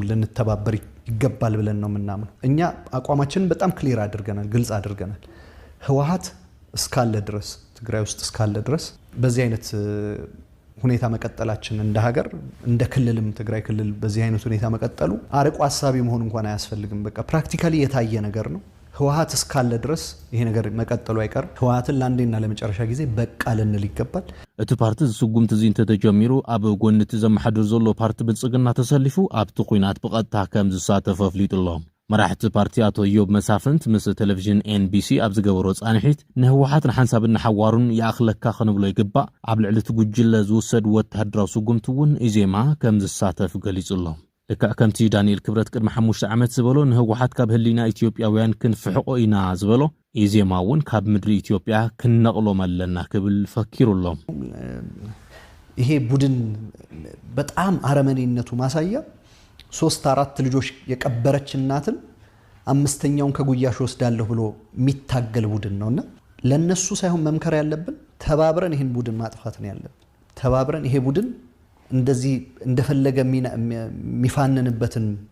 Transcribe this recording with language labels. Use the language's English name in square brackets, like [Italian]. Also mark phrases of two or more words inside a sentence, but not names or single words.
[Amharic] ልንተባበር ይገባል ብለን ነው የምናምነው እኛ አቋማችንን በጣም ክሊር አድርገናል ግልጽ አድርገናል ህወሓት እስካለ ድረስ ትግራይ ውስጥ እስካለ ድረስ በዚህ አይነት ሁኔታ መቀጠላችን እንደ ሀገር እንደ ክልልም ትግራይ ክልል በዚህ አይነት ሁኔታ መቀጠሉ አርቆ ሐሳቢ መሆን እንኳን አያስፈልግም በቃ ፕራክቲካሊ የታየ ነገር ነው ህወሓት እስካለ ድረስ ይሄ ነገር መቀጠሉ አይቀር ህወሓትን ለአንዴና ለመጨረሻ ጊዜ በቃ ልንል ይገባል [Tigrinya] እቲ ፓርቲ ዝስጉምቲ እዚ እንተተጀሚሩ ኣብ ጎንቲ ዘመሓድር ዘሎ ፓርቲ ብልጽግና ተሰሊፉ ኣብቲ ኩናት ብቐጥታ ከም ዝሳተፍ ኣፍሊጡሎም መራሕቲ ፓርቲ አቶ ዮብ መሳፍንት ምስ ቴሌቪዥን ኤንቢሲ ኣብ ዝገበሮ ጻንሒት ንህወሓት ንሓንሳብን ሓዋሩን ያእኽለካ ክንብሎ ይግባእ ኣብ ልዕሊ እቲ ጉጅለ ዝውሰድ ወተሃደራዊ ስጉምቲ እውን ኢዜማ ከም ዝሳተፍ ገሊጹሎም ልክዕ ከምቲ ዳንኤል ክብረት ቅድሚ 5 ዓመት ዝበሎ ንህወሓት ካብ ህሊና ኢትዮጵያውያን ክንፍሕቆ ኢና ዝበሎ ኢዜማ እውን ካብ ምድሪ ኢትዮጵያ ክንነቕሎም ኣለና ክብል ፈኪሩሎም [Amharic] ይሄ ቡድን በጣም አረመኔነቱ ማሳያ 3-4 ልጆች የቀበረች እናትን አምስተኛውን ከጉያሽ ወስዳለሁ ብሎ የሚታገል ቡድን ነውና ለነሱ ሳይሆን መምከር ያለብን ተባብረን ይሄን ቡድን ማጥፋት ነው ያለብን ተባብረን ይሄ ቡድን እንደዚህ እንደፈለገ የሚፋንንበትን